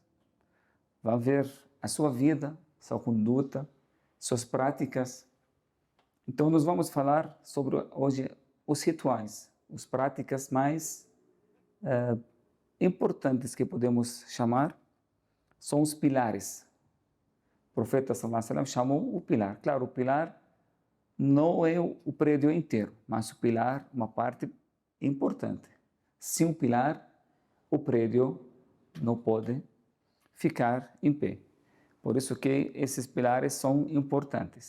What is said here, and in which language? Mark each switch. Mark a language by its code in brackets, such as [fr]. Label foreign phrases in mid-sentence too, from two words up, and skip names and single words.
[pt] Vai ver a sua vida, sua conduta, suas práticas. Então nós vamos falar sobre hoje os rituais, as práticas mais importantes que podemos chamar, são os pilares. O profeta [ar] صلى الله عليه وسلم [pt] chamou o pilar. Claro, o pilar não é o prédio inteiro, mas o pilar é uma parte importante. Sem o pilar, o prédio não pode ficar em pé. Por isso que esses pilares são importantes.